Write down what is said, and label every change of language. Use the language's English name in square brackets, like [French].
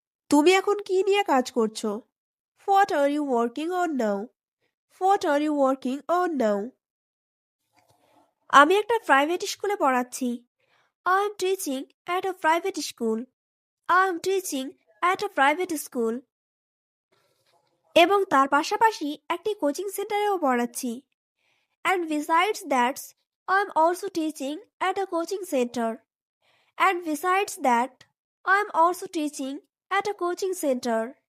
[Bangla] তুমি এখন কি নিয়ে কাজ করছো? [English] What are you working on now? What are you working on now? [Bangla] আমি একটা প্রাইভেট স্কুলে পড়াচ্ছি। [English] I am teaching at a private school. I am teaching at a private school. [Bangla] এবং তার পাশাপাশি একটি কোচিং সেন্টারেও পড়াচ্ছি। [English] And besides that, I am also teaching at a coaching center. And besides that, I am also teaching at a coaching center.